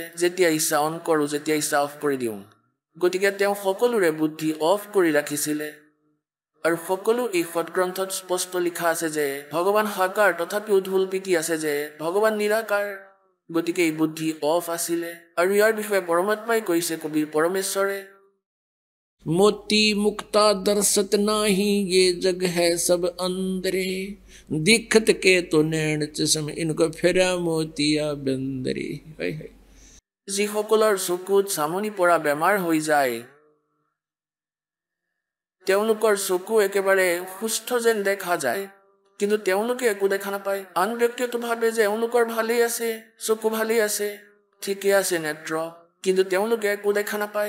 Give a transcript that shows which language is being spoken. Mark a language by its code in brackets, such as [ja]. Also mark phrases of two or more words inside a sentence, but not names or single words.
[as] যেতিয়া ইচ্ছা অন কৰোঁ, যেতিয়া ইচ্ছা অফ কৰি দিওঁ। গতিকে তেওঁ সকলোৰে বুদ্ধি অফ কৰি ৰাখিছিলে। আৰু সকলো এই সৎগ্ৰন্থত স্পষ্ট লিখা আছে যে ভগৱান সাকাৰ, তথাপিও ঢোল পিটি আছে যে ভগৱান নিৰাকাৰ। গতিকে এই বুদ্ধি অফ আছিলে। আৰু ইয়াৰ বিষয়ে পৰমাত্মাই কৈছে, কবিৰ পৰমেশ্বৰে, [hi] मोती मुक्ता दर्शत नाही ये जग है सब अंदरे दिखत के तो नैण चश्म इनको फेरा मोतिया बंदरे। [as] যিসকলৰ চকুত চামনি পৰা বেমাৰ হৈ যায়, তেওঁলোকৰ চকু একেবাৰে সুস্থ যেন দেখা যায়, কিন্তু তেওঁলোকে একো দেখা নাপায়। আন ব্যক্তিয়েতো ভাবে যে এওঁলোকৰ ভালেই আছে, চকু ভালেই আছে, ঠিকে আছে নেত্ৰ, কিন্তু তেওঁলোকে একো দেখা নাপায়।